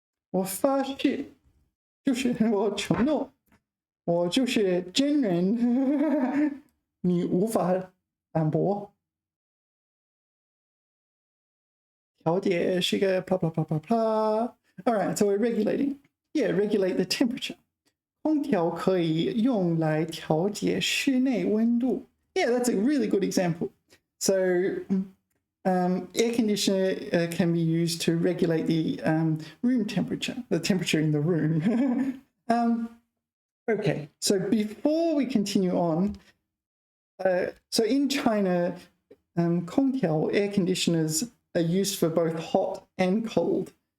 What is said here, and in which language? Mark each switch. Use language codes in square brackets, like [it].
[zh] 我发誓，就是我承诺，我就是真人，你无法反驳。调节是个 [en] blah blah blah blah blah. All right, so we're regulating. Yeah, regulate the temperature. [zh] 空调可以用来调节室内温度. [en] Yeah, that's a really good example. So air conditioner can be used to regulate the room temperature, the temperature in the room. Okay, so before we continue on, so in China, 空调 air conditioners are used for both hot and cold.